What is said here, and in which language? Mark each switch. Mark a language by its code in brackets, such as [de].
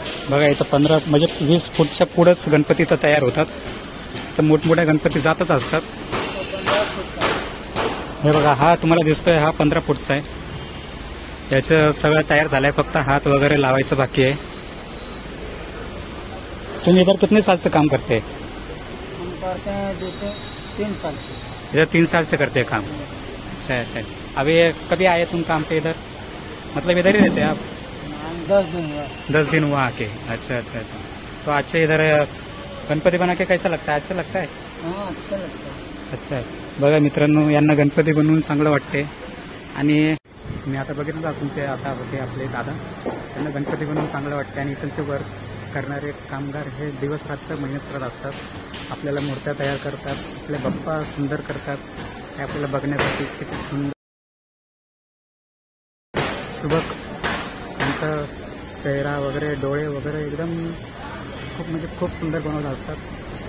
[mr] बघा इथं 15 म्हणजे 20 फुटच्या पुढंच गणपती तर तयार होतात. तर मोठमोठ्या गणपती जातच असतात. 15 फुट. हे बघा, हा तुम्हाला दिसतोय हा 15 फुटचा आहे. याचं सगळं तयार झालंय, फक्त हात वगैरे लावायचं बाकी आहे. [hi] तुम इधर कितने साल से काम करते हैं? हम करते हैं 3 साल से. इधर 3 साल से करते हैं काम. अच्छा अच्छा. अभी कभी आए तुम काम पे इधर? मतलब इधर ही रहते हैं आप? 10 दिन हुआ. 10 दिन हुआ आके. अच्छा अच्छा अच्छा. तो अच्छे इधर गणपती बना के कैसा लगता है? अच्छा लगता है? हाँ, अच्छा लगता है. अच्छा. [mr] बघा मित्रांनो, यांना गणपती बनवून चांगलं वाटते. आणि मी आता बघितलं असून ते आता होते आपले दादा, त्यांना गणपती बनवून चांगलं वाटते. आणि इथलचे वर्क करणारे कामगार हे दिवस रात्र मेहनत करत असतात. आपल्याला मूर्त्या तयार करतात, आपले बाप्पा सुंदर करतात. हे आपल्याला बघण्यासाठी किती सुंदर शुभक त्यांचा चेहरा वगैरे, डोळे वगैरे एकदम खूप म्हणजे खूप सुंदर बनवत असतात.